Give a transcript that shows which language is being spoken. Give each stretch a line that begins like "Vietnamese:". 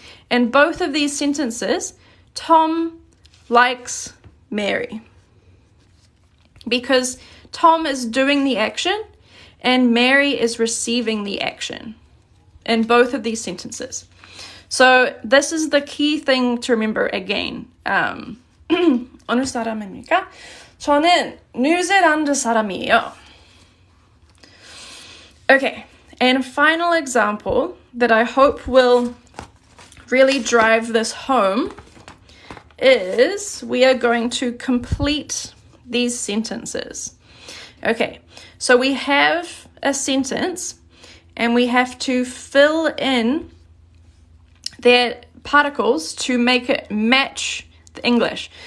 English: In both of these sentences, Tom likes Mary. Because Tom is doing the action and Mary is receiving the action in both of these sentences. So this is the key thing to remember again.
Korean: 어느 사람입니까? 저는 뉴질랜드 사람이에요.
English: Okay, and final example that I hope will really drive this home is we are going to complete these sentences. Okay, so we have a sentence and we have to fill in their particles to make it match the English.